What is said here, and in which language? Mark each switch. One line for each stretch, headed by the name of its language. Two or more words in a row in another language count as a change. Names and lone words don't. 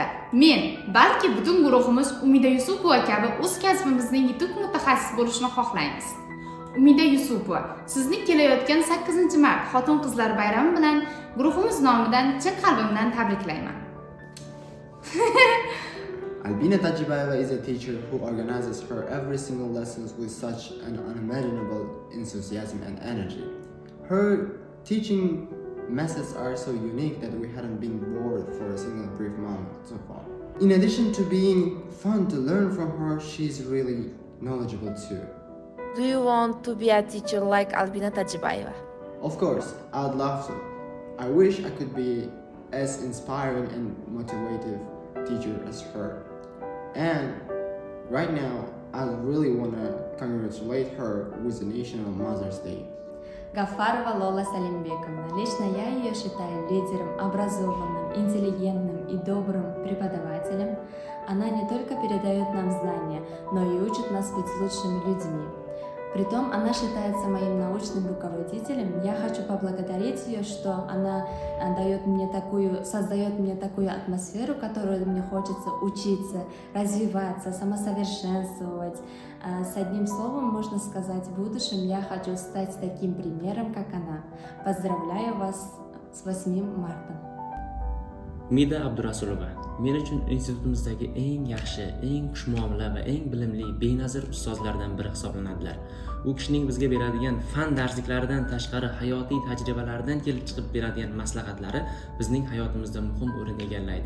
Uzbek: Men, balki butun guruhimiz Umida Yusupova kabi o'z kasbimizning yutuq mutaxassis bo'lishni xohlaymiz. Umida Yusupova, sizni kelayotgan 8-mart Xotin-qizlar bayrami bilan guruhimiz nomidan chin qalbimdan tabriklayman.
English: Albina Tajibayeva is a teacher who organizes her every single lessons with such an unimaginable enthusiasm and energy. Her teaching methods are so unique that we hadn't been bored for a single brief moment so far. In addition to being fun to learn from her, she's really knowledgeable too. Do you want to be a teacher like Albina Tajibayeva? Of course, I'd love to. I wish I could be as inspiring and motivative teacher as her. And right now, I really want to congratulate her with the National Mother's Day.
Russian: Гафарова Лола Салимбековна. Лично я ее считаю лидером, образованным, интеллигентным и добрым преподавателем. Она не только передает нам знания, но и учит нас быть лучшими людьми. Притом она считается моим научным руководителем. Я хочу поблагодарить ее, что она создает мне такую атмосферу, которую мне хочется учиться, развиваться, самосовершенствовать. С одним словом можно сказать, в будущем я хочу стать таким примером, как она. Поздравляю вас с 8 марта.
Uzbek: Umida Abdurasulova men uchun institutimizdagi eng yaxshi, eng xushmuomala va eng bilimli benazir ustozlardan biri hisoblanadilar. U kishining bizga beradigan fan darsliklaridan tashqari hayotiy tajribalaridan kelib chiqib beradigan maslahatlari bizning hayotimizda muhim o'rin egallaydi.